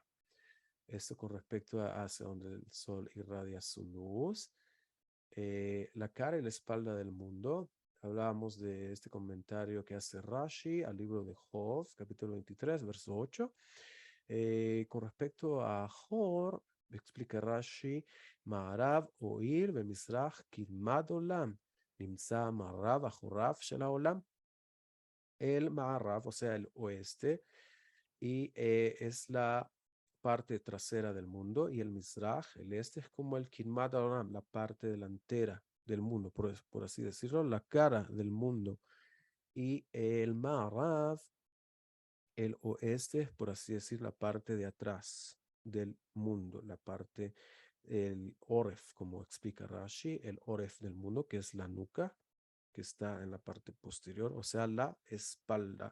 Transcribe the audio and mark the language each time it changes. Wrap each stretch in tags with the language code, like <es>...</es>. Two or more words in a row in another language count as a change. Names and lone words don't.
<es>Esto con respecto a hacia donde el sol irradia su luz. La cara y la espalda del mundo. Hablábamos de este comentario que hace Rashi al libro de Job, capítulo 23, verso 8. Con respecto a Jor, explica Rashi,</es> <he>מערב אור במזרח קדמת עולם, נמצא מערב אחוריו של העולם.</he> <es>El Ma'arav, o sea, el oeste, y es la parte trasera del mundo, y el Mizrach, el este, es como el</es> <he>קדמת עולם,</he> <es>la parte delantera del mundo, por así decirlo, la cara del mundo. Y el Ma'arav, el oeste, es por así decir, la parte de atrás del mundo, la parte, el Oref, como explica Rashi, el Oref del mundo, que es la nuca, que está en la parte posterior, o sea, la espalda.</es>